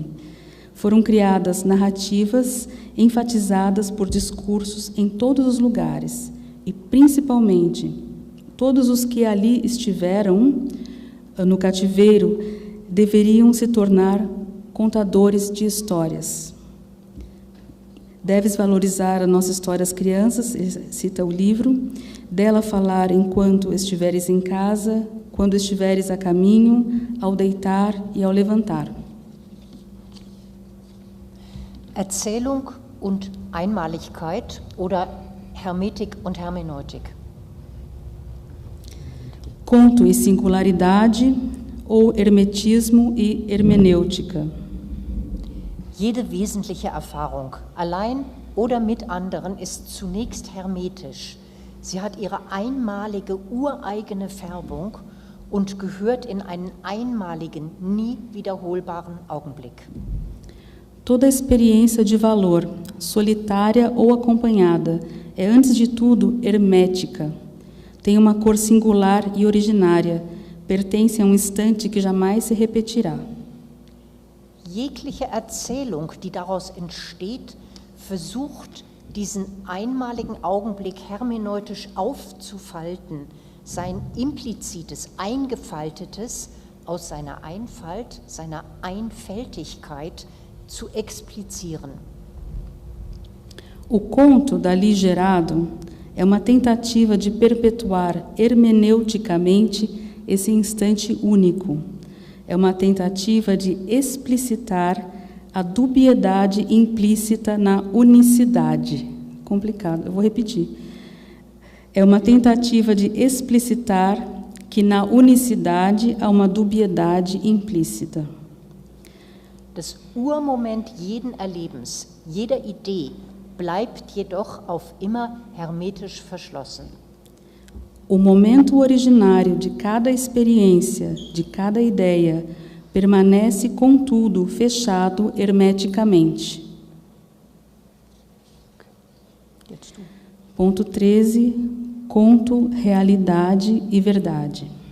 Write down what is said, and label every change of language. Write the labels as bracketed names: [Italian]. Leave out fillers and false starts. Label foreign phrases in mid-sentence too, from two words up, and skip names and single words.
[Portuguese] Foram criadas narrativas enfatizadas por discursos em todos os lugares e, principalmente, todos os que ali estiveram no cativeiro deveriam se tornar contadores de histórias. Deves valorizar a nossa história às crianças, cita o livro, dela falar enquanto estiveres em casa, quando estiveres a caminho, ao deitar e ao levantar. [German] Erzählung und Einmaligkeit oder Hermetik und Hermeneutik. [Portuguese] Conto e singularidade ou hermetismo e hermenêutica. [German] Jede wesentliche Erfahrung, allein oder mit anderen, ist zunächst hermetisch. Sie hat ihre einmalige, ureigene Färbung und gehört in einen einmaligen, nie wiederholbaren Augenblick. [Portuguese] Toda experiência de valor, solitária ou acompanhada, é, antes de tudo, hermética. Tem uma cor singular e originária, pertence a um instante que jamais se repetirá. [German] Jegliche Erzählung, die daraus entsteht, versucht, diesen einmaligen Augenblick hermeneutisch aufzufalten, sein implizites, eingefaltetes aus seiner Einfalt, seiner Einfältigkeit zu explizieren. [Portuguese] O conto dali gerado é uma tentativa de perpetuar hermeneuticamente esse instante único. É uma tentativa de explicitar a dubiedade implícita na unicidade. Complicado, eu vou repetir. É uma tentativa de explicitar que na unicidade há uma dubiedade implícita. [German] Das Urmoment jeden Erlebens, jeder Idee, bleibt jedoch auf immer hermetisch verschlossen. [Portuguese] O momento originário de cada experiência, de cada ideia, permanece, contudo, fechado hermeticamente. Ponto 13. Conto, realidade e verdade.